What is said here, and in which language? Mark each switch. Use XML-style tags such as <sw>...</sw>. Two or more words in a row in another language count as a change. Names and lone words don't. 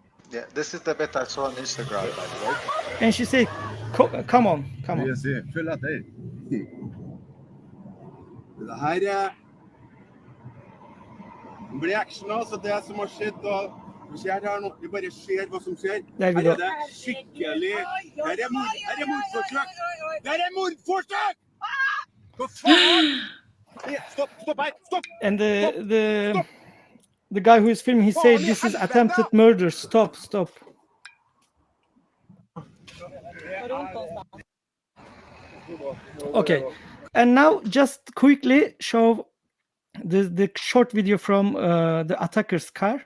<en>Yeah, this is the bit I saw on Instagram, by the way. And she said, come on.</en> <no>Jeg sier, følg etter. Det her blir action, altså det som har skjedd, og skjer her nå, vi bare ser hva som skjer. Her det skikkelig, her mordforsøk! Her mordforsøk! Hva faen? Stopp her, stopp!</no> <en>And the guy who is filming, he said, this is attempted murder, stop. Okay, and now just quickly show the short video from the attacker's car.</en>